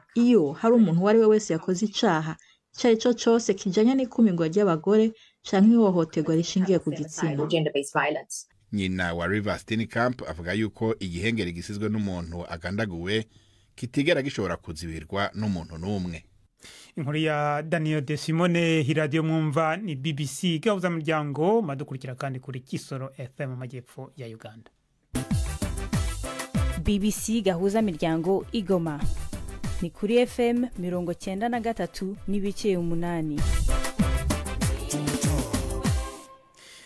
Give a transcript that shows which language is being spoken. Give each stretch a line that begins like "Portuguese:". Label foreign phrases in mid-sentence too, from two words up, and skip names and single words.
Rundi: Iyo hari umuntu wari we wese yakoze icaha cyari cyo cyose kijanye n'ikumirwa ry'abagore canke ihohoterwa rishingiye ku gitsina. Nyina wa Reeva Steenkamp avuga yuko igihengeri gisizwe n'umuntu agandaguwe kitigera gishobora kuzibirwa n'umuntu n'umwe. Inkuru ya Daniel de Simone. Radio mwumva ni BBC gahuza muryango, madukurikira kandi kuri Kisoro FM mu majyepfo ya Uganda. BBC gahuza miryango Igoma ni kuri FM 93 n'ibice 8.